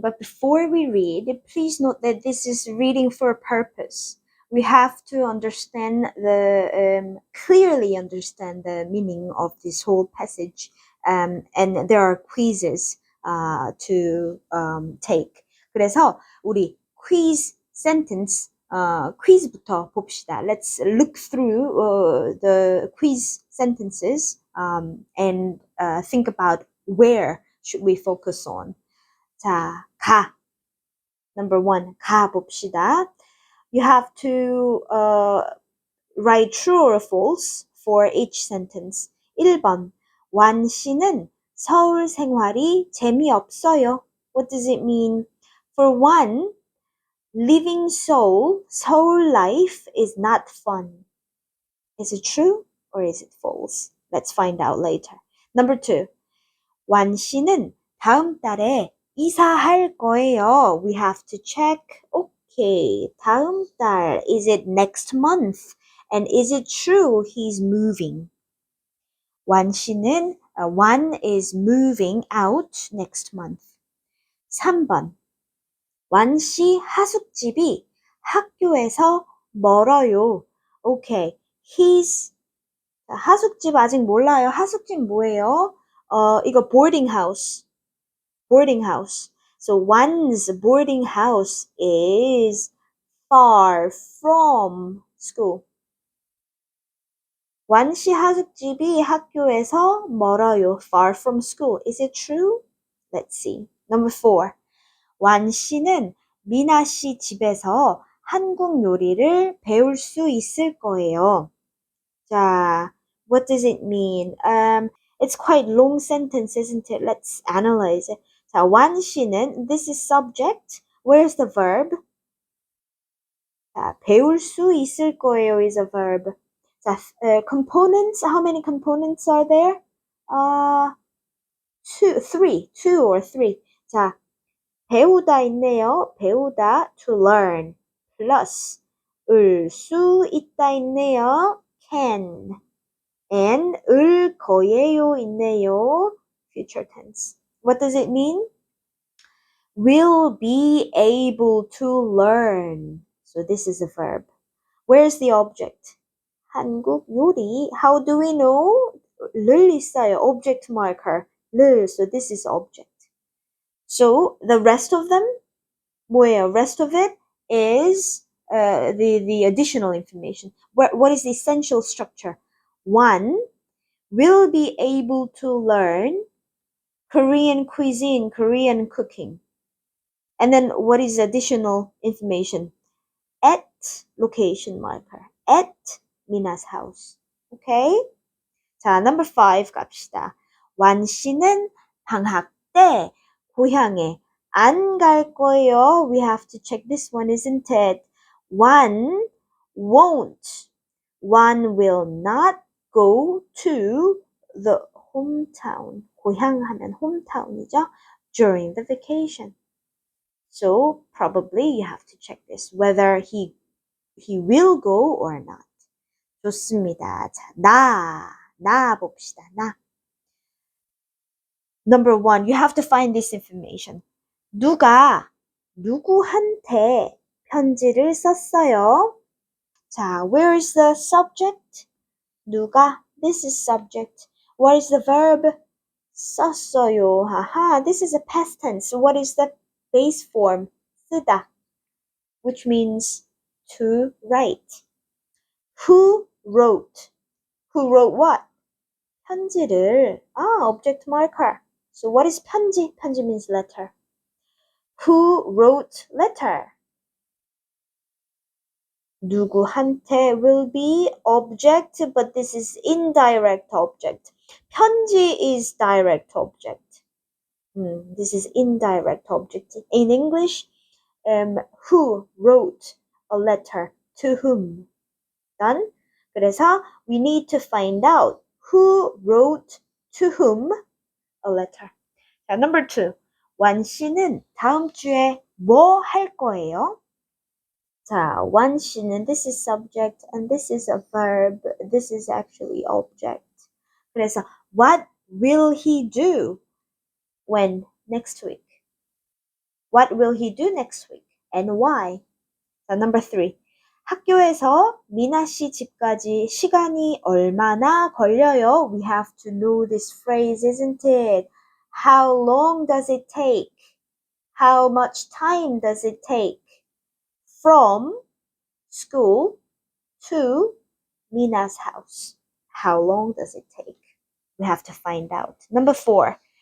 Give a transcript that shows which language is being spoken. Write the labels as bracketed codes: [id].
[en] But before we read, please note that this is reading for a purpose. We have to understand clearly understand the meaning of this whole passage. And there are quizzes to take. [ko] 그래서 우리 [en] quiz sentence [ko] 퀴즈부터 봅시다. [en] Let's look through the quiz sentences and think about where should we focus on. [ko] 자, 가. [en] Number one, [ko] 가 봅시다. [en] You have to write true or false for each sentence. [ko] 1번, 완 씨는 서울 생활이 재미없어요. [en] What does it mean? For one, living Seoul life is not fun. Is it true or is it false? Let's find out later. Number two, [ko] 완 씨는 다음 달에 이사할 거예요. [en] We have to check. Okay, [ko] 다음 달. [en] Is it next month? And is it true he's moving? [ko] 완 씨는, [en] 완 is moving out next month. [ko] 3번. 완 씨 하숙집이 학교에서 멀어요. [en] Okay, his [ko] 하숙집 아직 몰라요. 하숙집 뭐예요? 이거 [en] boarding house. Boarding house. So one's boarding house is far from school. [ko] 완 씨 하숙집이 학교에서 멀어요. [en] Far from school. Is it true? Let's see. Number 4. [ko] 완 씨는 미나 씨 집에서 한국 요리를 배울 수 있을 거예요. [en] 자, what does it mean? It's quite long sentence, isn't it? Let's analyze it. 자, [ko] 완 씨는 [en] this is subject. Where's the verb? [ko] 자, 배울 수 있을 거예요 [en] is a verb. 자, components. How many components are there? Two or three. 자, [ko] 배우다 있네요. [en] 배우다 to learn. [ko] plus 을 수 있다 있네요. [en] can. [ko] and 을 거예요 있네요. [en] future tense. What does it mean? Will be able to learn. So this is a verb. Where's the object? [ko] 한국 요리. [en] How do we know? [ko] 를 있어요. [en] Object marker. 를. So this is object. So the rest of them, [ko] 뭐예요? [en] Rest of it is the additional information. What is the essential structure? One, will be able to learn Korean cuisine, Korean cooking. And then what is additional information? At location marker. At Mina's house. Okay? [ko] 자, [en] number 5 [ko] 갑시다. 완 씨는 방학 때 고향에 안 갈 거예요. [en] We have to check this one, isn't it? One won't. One will not go to the hometown. [ko] 고향 하면 hometown이죠. [en] During the vacation. So probably you have to check this whether he will go or not. [ko] 좋습니다. 자, 나 봅시다. 나. [en] Number 1, you have to find this information. [ko] 누가 누구한테 편지를 썼어요? [en] 자, where is the subject? [ko] 누가. [en] This is subject. What is the verb? [ko] 썼어요. [en] Haha, this is a past tense. What is the base form? [ko] 쓰다, [en] which means to write. Who wrote? Who wrote what? [ko] 편지를. [en] Object marker. So what is 편지? 편지 means letter. Who wrote letter? [ko] 누구한테 [en] will be object, but this is indirect object. 편지 is direct object. This is indirect object. In English, who wrote a letter to whom? Done? [ko] 그래서 [en] we need to find out who wrote to whom a letter. 자, number 2. [ko] 완 씨는 다음 주에 뭐 할 거예요? [en] 자, [ko] 완 씨는 [en] this is subject and this is a verb. This is actually object. [ko] 그래서 [en] what will he do when next week? What will he do next week and why? 자, number 3. [ko] 학교에서 미나 씨 집까지 시간이 얼마나 걸려요? [en] We have to know this phrase, isn't it? How long does it take? How much time does it take from school to Mina's house? How long does it take? We have to find out. Number 4.